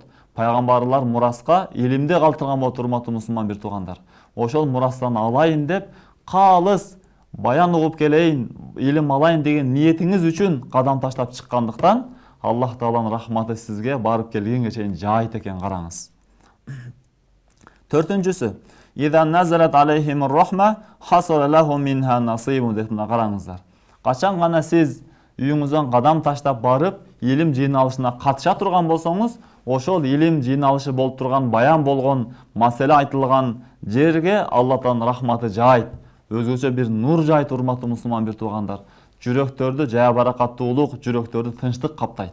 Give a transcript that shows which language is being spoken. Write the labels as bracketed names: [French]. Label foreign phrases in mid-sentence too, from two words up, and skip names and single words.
[Kyrgyz] Пайгамбарлар мураска илимди калтырган болот, урматтуу мусулман бир туугандар. Ошол мурастан алайын деп, калыс баян угуп келейин, илим алайын деген ниетиңиз үчүн кадам таштап чыккандыктан, Аллах Тааланын рахматы сизге барып келгенге чейин жайт экен, караңыз. Төртүнчүсү: [Arabic] "إذا نزلت عليهم الرحمة حصل لهم منها نصيب" [Kyrgyz] деп караңыздар. Качан гана сиз үйүңүздөн кадам таштап барып, илим жыйналышына катыша турган болсоңуз, ошол илим жыйналышы болуп турган, баян болгон, маселе айтылган жерге Алла Тааланын рахматы жайт. Өзгөчө бир нур жайт, урматтуу мусулман бир туугандар. Жүрөктөрдү жая баракаттуулук, жүрөктөрдү тынчтык каптайт.